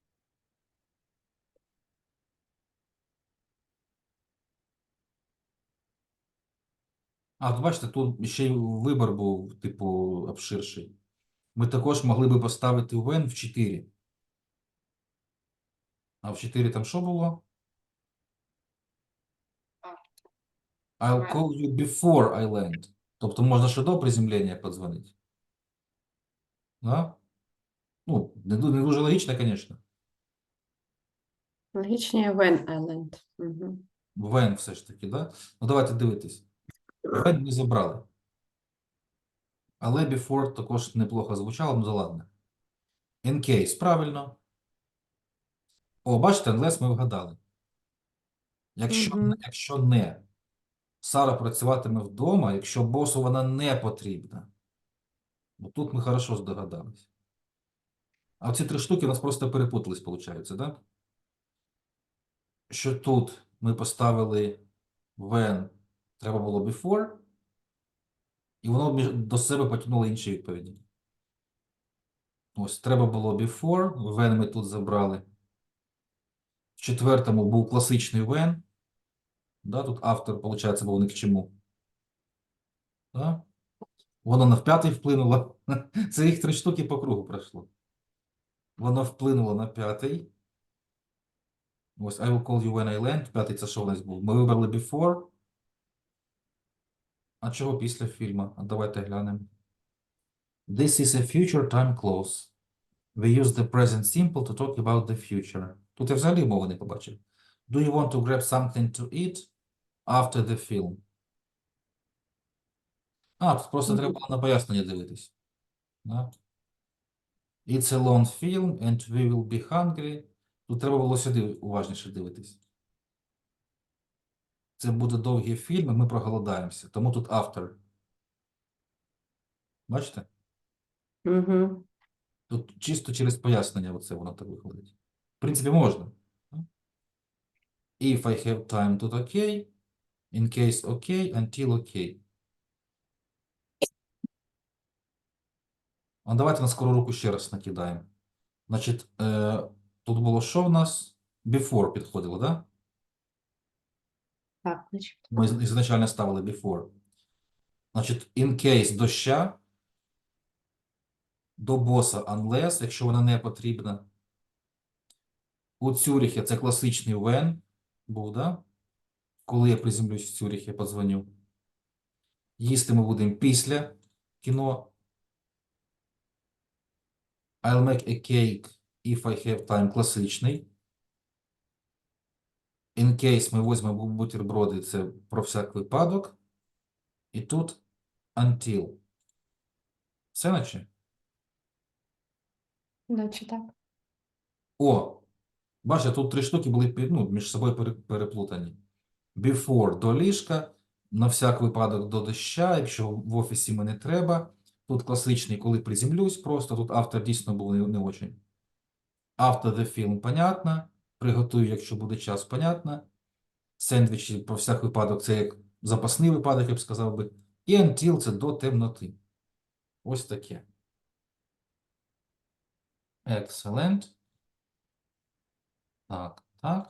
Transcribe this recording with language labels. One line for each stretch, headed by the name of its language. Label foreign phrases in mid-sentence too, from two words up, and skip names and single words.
Ukrainian: А, тут бачите, тут ще й вибір був, типу, обширший. Ми також могли би поставити when в 4. А в 4 там що було?
English: I'll call you before I land.
Ukrainian: Тобто можна ще до приземлення подзвонити. Да? Ну, не дуже логічно, звісно. Логічніше when island. Мгм. When все ж таки, да? Ну, давайте дивитись. When ми забрали. Але before також неплохо звучало, ну да ладно.
English: In case,
Ukrainian: правильно. О, бачите, unless ми вгадали. Якщо, Мгм. якщо не. Сара працюватиме вдома, якщо босу вона не потрібна. Бо тут ми хорошо здогадались. А оці 3 штуки у нас просто перепутались, виходить, так? Да? Що тут ми поставили when, треба було before, і воно до себе потягнуло інші відповіді. Ось, треба було before, when ми тут забрали. В 4-му був класичний when. Да, тут автор, виходить, був ні к чому. Да? Воно на 5-й вплинуло. Це їх 3 штуки по кругу пройшло. Воно вплинуло на 5-й. Ось
English: I will call you when I land.
Ukrainian: 5-й це що у нас був? Ми вибрали before. А чого після фільму? А давайте глянемо.
English: This is a future time clause. We use the present simple to talk about the future.
Ukrainian: Тут я взагалі мови не побачив.
English: Do you want to grab something to eat after the film?
Ukrainian: А, тут просто треба було на пояснення дивитись. Да?
English: It's a long film and we will be hungry.
Ukrainian: Тут треба було сюди уважніше дивитись. Це буде довгий фільм, і ми проголодаємося. Тому тут автор. Бачите? Угу. Тут чисто через пояснення оце воно так виходить. В принципі, можна.
English: If I have time,
Ukrainian: тут окей.
English: In case
Ukrainian: окей, until окей. А давайте на скору руку ще раз накидаємо. Значить, тут було що в нас? Before підходило, да? Так, значить. Ми ізначально ставили before. Значить,
English: in case
Ukrainian: доща, до боса unless, якщо вона не потрібна. У Цюрихі це класичний when був, да? Коли я приземлюсь в Цюрих, я подзвоню. Їсти ми будемо після кіно.
English: I'll make a cake if I have time.
Ukrainian: Класичний.
English: In case
Ukrainian: ми візьмемо бутерброди, це про всяк випадок. І тут until. Все наче? Наче так. О! Бачите, тут 3 штуки були між собою переплутані. Before до ліжка, на всяк випадок до доща, якщо в офісі мені треба. Тут класичний, коли приземлюсь, просто тут автор дійсно був не очень.
English: After the film,
Ukrainian: понятно. Приготую, якщо буде час, понятно. Сендвічі, про всяк випадок, це як запасний випадок, я б сказав би. І until – це до темноти. Ось таке. Excellent. Так, так.